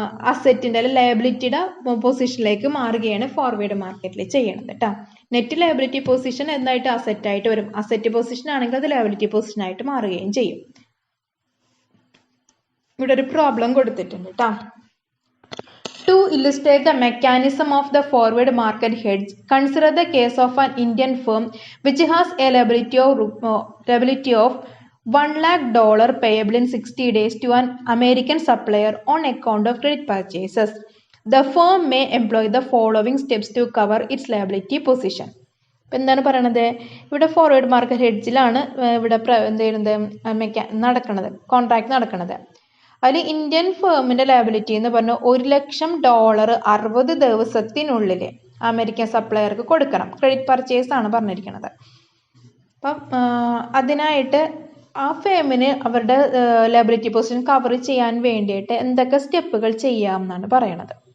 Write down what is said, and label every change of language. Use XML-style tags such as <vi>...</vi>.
<ml>അസറ്റിൻ്റെ അല്ലെങ്കിൽ ലയബിലിറ്റിയുടെ പൊസിഷനിലേക്ക് മാറുകയാണ് ഫോർവേഡ് മാർക്കറ്റിൽ ചെയ്യണത് കേട്ടോ. നെറ്റ് ലയബിലിറ്റി പൊസിഷൻ എന്തായിട്ട് അസറ്റായിട്ട് വരും. അസറ്റ് പൊസിഷൻ ആണെങ്കിൽ അത് ലയബിലിറ്റി പൊസിഷനായിട്ട് മാറുകയും ചെയ്യും. ഇവിടെ ഒരു പ്രോബ്ലം കൊടുത്തിട്ടുണ്ട് കേട്ടോ.</ml> <en>To illustrate the mechanism of the forward market hedge, consider the case of an Indian firm which has a liability of $1 lakh payable in 60 days to an American supplier on account of credit purchases. The firm may employ the following steps to cover its liability position.</en> <ml>എന്താണ് പറയണത്? ഇവിടെ forward market ഹെഡ്ജിലാണ് ഇവിടെ എന്ത് ചെയ്യുന്നത് നടക്കുന്നത്, contract നടക്കുന്നത്. അതിൽ Indian ഫേമിന്റെ liability എന്ന് പറഞ്ഞാൽ $1 ലക്ഷം 60 ദിവസത്തിനുള്ളിൽ അമേരിക്കൻ സപ്ലയർക്ക് കൊടുക്കണം. ക്രെഡിറ്റ് പർച്ചേസ് ആണ് പറഞ്ഞിരിക്കുന്നത്. അപ്പം അതിനായിട്ട് ആ ഫേമിന് അവരുടെ ലയബിലിറ്റി പൊസിഷൻ കവർ ചെയ്യാൻ വേണ്ടിയിട്ട് എന്തൊക്കെ സ്റ്റെപ്പുകൾ ചെയ്യാം എന്നാണ് പറയണത്.</ml>